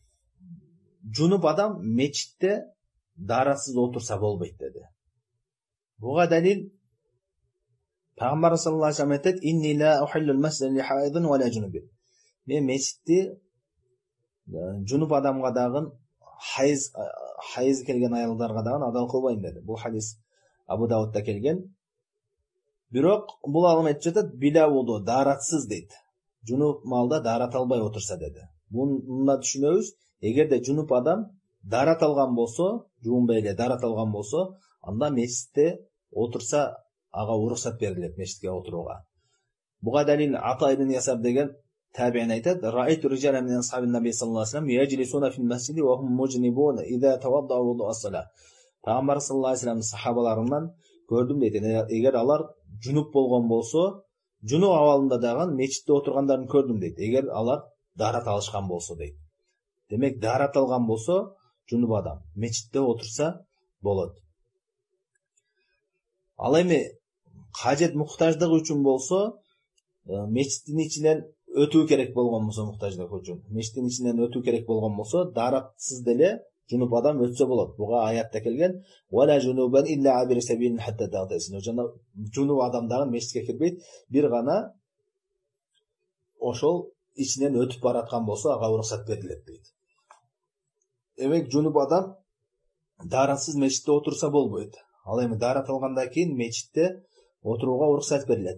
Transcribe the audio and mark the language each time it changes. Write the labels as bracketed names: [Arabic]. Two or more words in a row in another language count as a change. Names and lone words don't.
[Kyrgyz] Жунуп адам мечитте дааратсыз отурса болбойт деди. Буга далил Пайгамбар [Arabic] صلى الله عليه وسلم [Kyrgyz] айтат: [Arabic] "إني لا أحل المسجد ل حائض و لا جنب." [Kyrgyz] Мен мечитти жунуп адамга дагы хайыз келген аялдарга дагы адал кылбайм деди. Бул хадис Абу Даудда келген. Бирок бул алым айтып жатат: [Arabic] "بلا وضوء", [Kyrgyz] дааратсыз дейт. Жунуп малда даарат албай отурса деди. Мунда түшүнөбүз, эгерде жунуп адам даарат алган болсо, жуунбай эле даарат алган болсо, анда мечитте отурса ага уруксат берилет мечитке отурууга. Буга далил Ата ибн Ясар деген табиин айтат: [Arabic] "رأيت رجالا من أصحاب النبي صلى الله عليه وسلم يجلسون في المسجد وهم مجنبون إذا توضؤوا وضوء الصلاة." [Kyrgyz] Пайгамбар [Arabic] صلى الله عليه وسلم [Kyrgyz] сахабаларынан көрдүм дейт. Эгер алар жунуп болгон болсо, жунуп абалында дагы мечитте отургандарын көрдүм дейт. Эгер алар дарат алышкан болсо дейт. Демек дарат алган болсо, жунуп адам мечитте отурса болот. Ал эми кажет муктаждык үчүн болсо, мечиттин ичинен өтүү керек болгон болсо, муктаждык үчүн мечиттин ичинен өтүү керек болгон болсо, даратсыз деле жунуп адам өтсө болот. Буга аятта келген: [Arabic] "ولا جنبا إلا عابري سبيل حتى تغتسلوا." [Kyrgyz] Жана жунуп адам дагы мечитке кирбейт, бир гана ошол ичинен өтүп бараткан болсо, ага уруксат берилет дейт. Демек жунуп адам даратсыз мечитте отурса болбойт. Ал эми дарат алгандан кийин мечитте отурууга уруксат берилет.